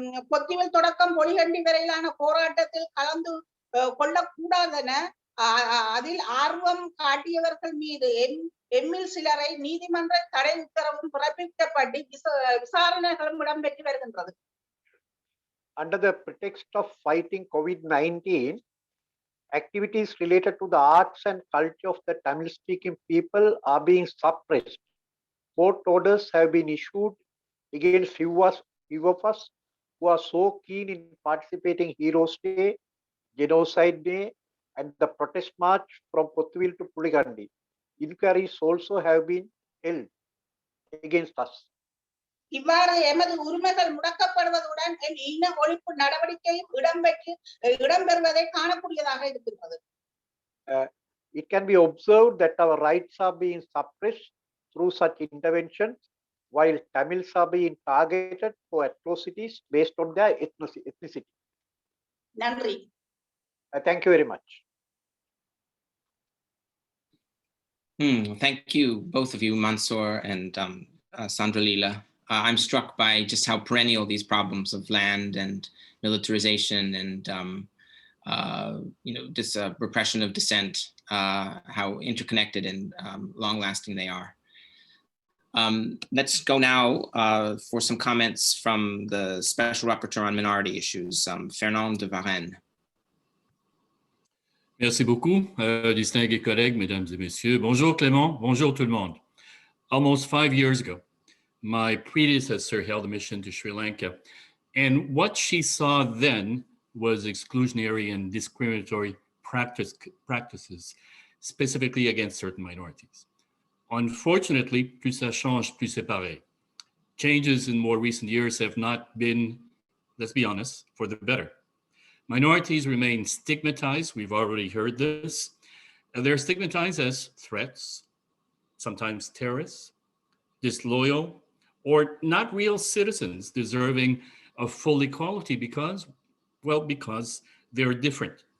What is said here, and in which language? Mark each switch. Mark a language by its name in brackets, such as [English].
[Tamil] பொத்திவில் தொடக்கம் பொலிகண்டி வரையிலான போராட்டத்தில் கலந்து கொள்ளக்கூடாதென அதில் ஆர்வம் காட்டியவர்கள் மீது எம்மில் சிலரை நீதிமன்ற தடை உத்தரவும் பிறப்பிக்கப்பட்டு விசாரணைகளும் இடம்பெற்று வருகின்றது. [English] Under the pretext of fighting COVID-19, activities related to the arts and culture of the Tamil-speaking people are being suppressed. Court orders have been issued against few of us who are so keen in participating Heroes Day, Genocide Day, and the protest march from Pothuvil to Puligandi. Inquiries also have been held against us. [Tamil] இவ்வாறு எமது உரிமைகள் முடக்கப்படுவதுடன் இன ஒழிப்பு நடவடிக்கையும் இடம்பெறுவதை காணக்கூடியதாக இருக்கின்றது. [English] It can be observed that our rights are being suppressed through such interventions, while Tamils are being targeted for atrocities based on their ethnicity. [Tamil] நன்றி. [English] Thank you very much. Thank you, both of you, Mansoor and Sandra Leela. I'm struck by just how perennial these problems of land and militarization and this repression of dissent, how interconnected and long-lasting they are. Let's go now for some comments from the Special Rapporteur on Minority Issues, Fernand de Varenne. [French] Merci beaucoup, distingués collègues, mesdames et messieurs. Bonjour Clément, bonjour tout le monde. [English] Almost 5 years ago, my predecessor held a mission to Sri Lanka, and what she saw then was exclusionary and discriminatory practices, specifically against certain minorities. Unfortunately, [French] plus ça change, plus c'est pareil. [English] Changes in more recent years have not been, let's be honest, for the better. Minorities remain stigmatized. We've already heard this. They're stigmatized as threats, sometimes terrorists, disloyal, or not real citizens deserving of full equality because they're different.